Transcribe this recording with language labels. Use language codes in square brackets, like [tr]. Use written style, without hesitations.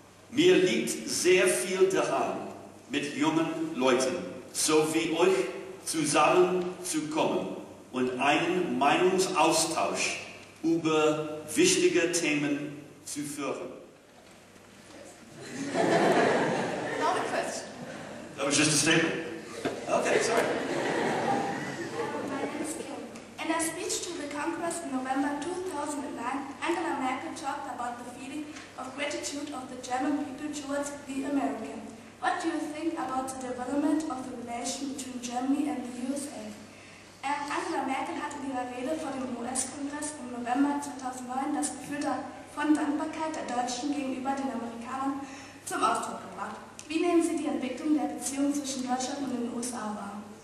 [de] Mir liegt sehr viel daran, mit jungen Leuten, so wie euch, zusammenzukommen und einen Meinungsaustausch über wichtige Themen zu führen. [en] Not a question. That was just a statement. Okay, sorry. My name is Kim. In a speech to the Congress in November 2009, Angela Merkel talked about the feeling of gratitude of the German people towards the American. What do you think about the development of the relation between Germany and the USA? [de] Angela Merkel hat in ihrer Rede vor dem US-Kongress im November 2009 das Gefühl von Dankbarkeit der Deutschen gegenüber den Amerikanern zum Ausdruck gebracht. Wie nehmen Sie die Entwicklung der Beziehungen zwischen Deutschland und den USA wahr?